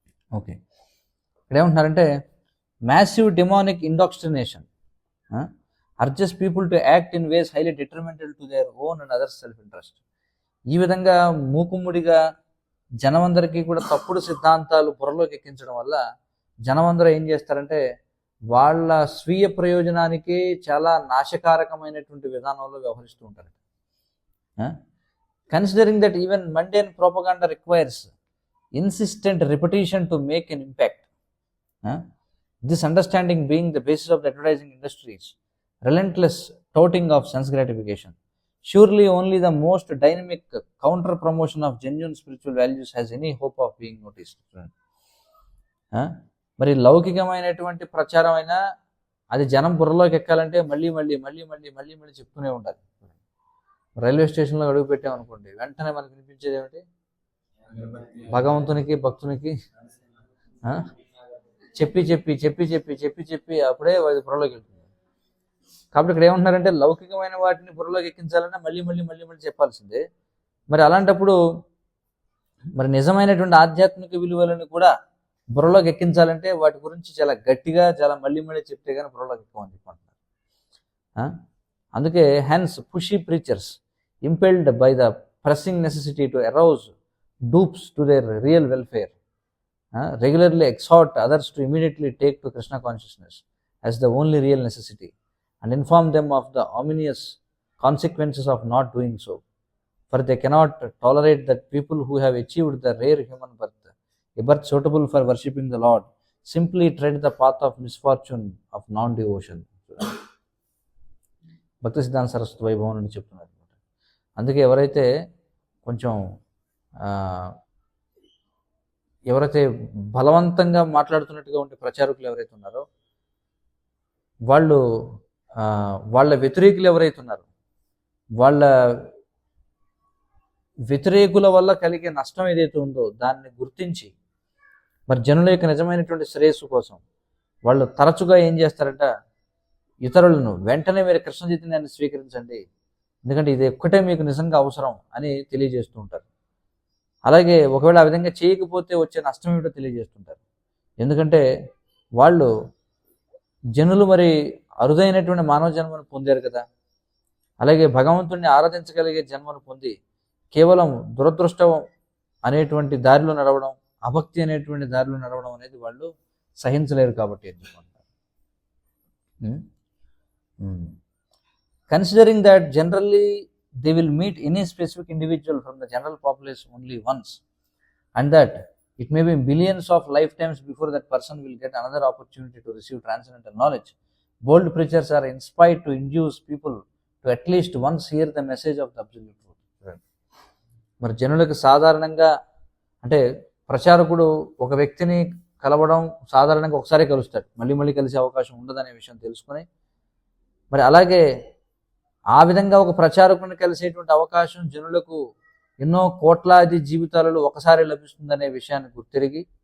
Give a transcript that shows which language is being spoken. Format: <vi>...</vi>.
<en>Okay, ఇక్కడ ఏమంటున్నారంటే massive demonic indoctrination urges people to act in ways highly detrimental to their own and other self interest.</en> <te>ఈ విధంగా మూకుమ్ముడిగా జనమందరికీ కూడా తప్పుడు సిద్ధాంతాలు బుర్రలోకి ఎక్కించడం వల్ల జనమందరూ ఏం చేస్తారంటే వాళ్ళ స్వీయ ప్రయోజనానికి చాలా నాశకారకమైనటువంటి విధానంలో వ్యవహరిస్తూ ఉంటారు.</te> <en>Considering that even mundane propaganda requires insistent repetition to make an impact, this understanding being the basis of the advertising industry's relentless touting of sense gratification, surely only the most dynamic counter promotion of genuine spiritual values has any hope of being noticed.</en> <te>మరి లౌకికమైనటువంటి ప్రచారం అయినా అది జనం బుర్రలోకి ఎక్కాలంటే మళ్ళీ మళ్ళీ మళ్ళీ మళ్ళీ మళ్ళీ మళ్ళీ చెప్తూనే ఉండాలి. రైల్వే స్టేషన్లో అడుగు పెట్టామనుకోండి, వెంటనే మనకు వినిపించేది ఏమిటి? భగవంతునికి భక్తునికి చెప్పి చెప్పి చెప్పి చెప్పి చెప్పి చెప్పి అప్పుడే అది బుర్రలోకి వెళ్తుంది. కాబట్టి ఇక్కడ ఏమంటున్నారంటే లౌకికమైన వాటిని బుర్రలోకి ఎక్కించాలన్నా మళ్ళీ మళ్ళీ మళ్ళీ మళ్ళీ చెప్పాల్సిందే. మరి అలాంటప్పుడు మరి నిజమైనటువంటి ఆధ్యాత్మిక విలువలను కూడా బుర్రలోకి ఎక్కించాలంటే వాటి గురించి చాలా గట్టిగా చాలా మళ్ళీ మళ్ళీ చెప్తే కానీ బుర్రలోకి ఎక్కువని చెప్పుకుంటున్నారు. అందుకే</te> <en>hence pushy preachers impelled by the pressing necessity to arouse dupes to their real welfare regularly exhort others to immediately take to Krishna consciousness as the only real necessity and inform them of the ominous consequences of not doing so, for they cannot tolerate that people who have achieved the rare human birth, a birth suitable for worshipping the Lord, simply tread the path of misfortune of non-devotion.</en> <te>భక్తి సిద్ధాంత సరస్వతి వైభవం అని చెప్తున్నారు. అందుకే ఎవరైతే కొంచెం ఎవరైతే బలవంతంగా మాట్లాడుతున్నట్టుగా ఉండే ప్రచారకులు ఎవరైతే ఉన్నారో వాళ్ళు వాళ్ళ వ్యతిరేకులు ఎవరైతే ఉన్నారో వాళ్ళ వ్యతిరేకుల వల్ల కలిగే నష్టం ఏదైతే ఉందో దాన్ని గుర్తించి మరి జనుల యొక్క నిజమైనటువంటి శ్రేయస్సు కోసం వాళ్ళు తరచుగా ఏం చేస్తారంట, ఇతరులను వెంటనే మీరు కృష్ణ చైతన్యాన్ని స్వీకరించండి, ఎందుకంటే ఇది ఒక్కటే మీకు నిజంగా అవసరం అని తెలియజేస్తూ ఉంటారు. అలాగే ఒకవేళ ఆ విధంగా చేయకపోతే వచ్చే నష్టం ఏమిటో తెలియజేస్తుంటారు. ఎందుకంటే వాళ్ళు జనులు మరి అరుదైనటువంటి మానవ జన్మను పొందారు కదా, అలాగే భగవంతుడిని ఆరాధించగలిగే జన్మను పొంది కేవలం దురదృష్టం అనేటువంటి దారిలో నడవడం, అభక్తి అనేటువంటి దారిలో నడవడం అనేది వాళ్ళు సహించలేరు కాబట్టి ఎందుకుంటారు.</te> <en>Considering that generally they will meet any specific individual from the general population only once, and that it may be billions of lifetimes before that person will get another opportunity to receive transcendental knowledge, bold preachers are inspired to induce people to at least once hear the message of the absolute truth.</en> <te>మరి జనులకు సాధారణంగా అంటే ప్రచారకుడు ఒక వ్యక్తిని కలవడం సాధారణంగా ఒకసారి కలుస్తాడు, మళ్ళీ మళ్ళీ కలిసే అవకాశం ఉండదనే విషయం తెలుసుకొని మరి అలాగే ఆ విధంగా ఒక ప్రచారకుని కలిసేటువంటి అవకాశం జనులకు ఎన్నో కోట్లాది జీవితాలలో ఒకసారి లభిస్తుందనే విషయాన్ని గుర్తిరిగి</te>